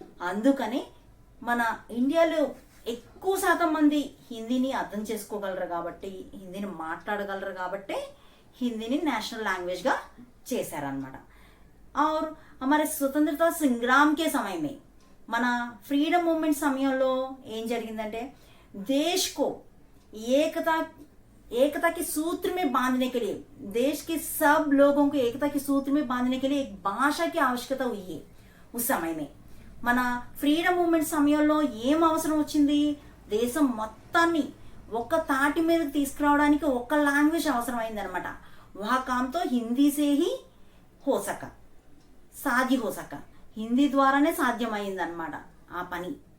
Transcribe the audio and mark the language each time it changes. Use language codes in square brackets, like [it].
[te] అందుకని మన ఇండియాలో ఎక్కువ శాతం మంది హిందీని అర్థం చేసుకోగలరు కాబట్టి, హిందీని మాట్లాడగలరు కాబట్టి హిందీని నేషనల్ లాంగ్వేజ్గా చేశారనమాట. [hi] और हमारे स्वतंत्रता संग्राम के समय में [te] మన ఫ్రీడమ్ మూమెంట్ సమయంలో ఏం జరిగిందంటే [hi] దేశ్ కో ఏకతా एकता के सूत्र में बांधने के लिए, देश के सब लोगों को एकता के सूत्र में बांधने के लिए एक भाषा की आवश्यकता हुई है उस समय में. [te] మన ఫ్రీడమ్ మూమెంట్ సమయంలో ఏం అవసరం వచ్చింది, దేశం మొత్తాన్ని ఒక్క తాటి మీదకి తీసుకురావడానికి ఒక్క లాంగ్వేజ్ అవసరం అయిందనమాట. [hi] వహా కామ్తో హిందీ సే హీ హో సకా, సాధ్య హో సకా, [te] హిందీ ద్వారానే సాధ్యమైందనమాట ఆ పని.